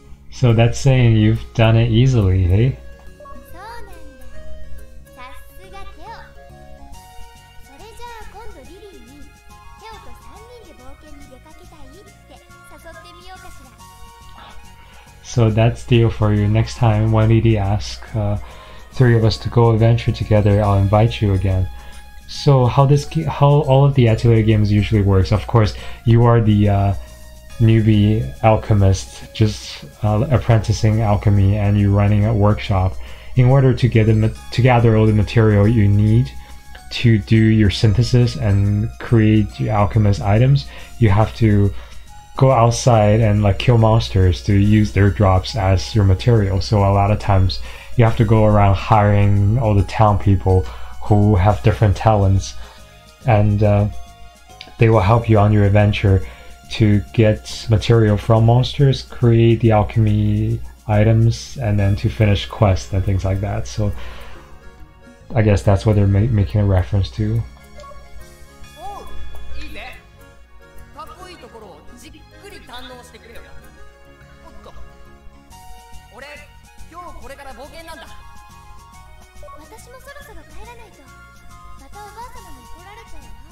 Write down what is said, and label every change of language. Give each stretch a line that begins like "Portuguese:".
English: So that's saying you've done it easily, hey?
Japanese: そうなんだ。さすがテオ。それじゃあ今度リリーにテオと3人で冒険に出かけたいって誘ってみようかしら。
English: So that's deal for you. Next time when Lillie asks three of us to go adventure together, I'll invite you again. So how all of the Atelier games usually works, of course, you are the newbie alchemist, just apprenticing alchemy, and you're running a workshop. In order to gather all the material you need to do your synthesis and create your alchemist items, you have to go outside and like kill monsters to use their drops as your material. So a lot of times you have to go around hiring all the town people who have different talents, and they will help you on your adventure to get material from monsters, create the alchemy items, and then to finish quests and things like that. So I guess that's what they're making a reference to.
Japanese: おう、いいね。かっこいいところをじっくり堪能してくれよ。おっと、俺今日これから冒険なんだ。私もそろそろ帰らないとまたおばあ様に怒られちゃうよ。